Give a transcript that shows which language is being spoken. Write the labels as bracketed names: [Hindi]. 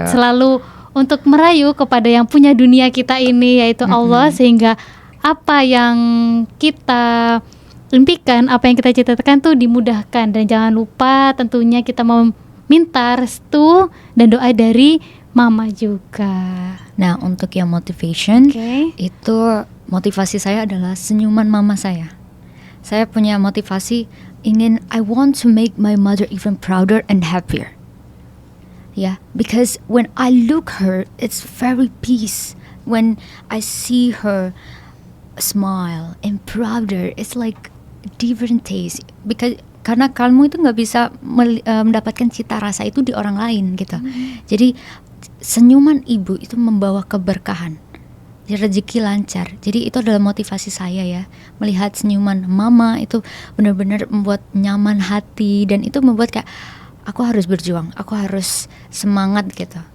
[Indonesian] Selalu untuk merayu kepada yang punya dunia kita ini, yaitu Allah, sehingga apa yang kita impikan, apa yang kita cita-citakan tuh dimudahkan. Dan jangan lupa tentunya kita meminta restu dan doa dari mama juga. Nah, untuk yang motivation, itu motivasi saya adalah senyuman mama saya. Saya punya motivasi [English] I want to make my mother even prouder and happier. Yeah, because when I look her, it's very peace. When I see her smile and prouder, it's like different taste. [Indonesian] Because karena kamu itu nggak bisa mendapatkan cita rasa itu di orang lain gitu. Jadi senyuman ibu itu membawa keberkahan, rezeki lancar. Jadi itu adalah motivasi saya ya, melihat senyuman mama itu benar-benar membuat nyaman hati, dan itu membuat kayak aku harus berjuang, aku harus semangat gitu.